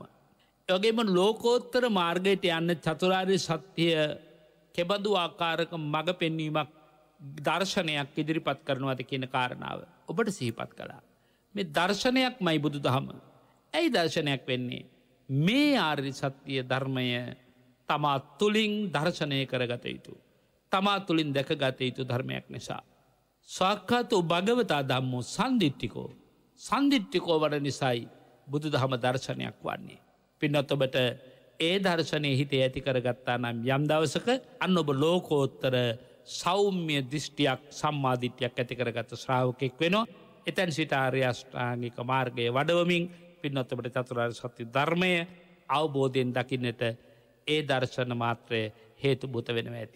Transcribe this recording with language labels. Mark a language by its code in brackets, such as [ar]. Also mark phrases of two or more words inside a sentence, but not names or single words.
[si] ඒ වගේම ලෝකෝත්තර මාර්ගයට යන්න චතුරාර්ය සත්‍ය කෙබඳු ආකාරක මඟ පෙන්වීමක් දර්ශනයක් ඉදිරිපත් කරනවාද කියන කාරණාව ඔබට සිහිපත් කළා. මේ දර්ශනයක්මයි බුදුදහම. ඇයි දර්ශනයක් වෙන්නේ? මේ ආර්ය සත්‍ය ධර්මය තමා තුළින් දර්ශනය කරගත යුතු. තමා තුළින් දැකගත යුතු ධර්මයක් නිසා. [pi] සාක්ඛාතෝ භගවතා ධම්මෝ සන්දිට්ඨිකෝ. [si] සන්දිට්ඨිකෝ වන නිසායි බුදුදහම දර්ශනයක් වන්නේ. පින්නත් ඔබට ඒ දර්ශනය හිතේ ඇති කරගත්තා නම් යම් දවසක අන්න ඔබ ලෝකෝත්තර සෞම්‍ය දෘෂ්ටියක් සම්මාදිට්ඨියක් ඇති කරගත්ත ශ්‍රාවකෙක් වෙනවා. එතෙන් සිට ආර්ය අෂ්ටාංගික මාර්ගයේ වඩවමින් පින්නත් ඔබට චතුරාර්ය සත්‍ය ධර්මය අවබෝධයෙන් දකින්නට ඒ දර්ශන මාත්‍රය හේතු බොත වෙනවා ඇති.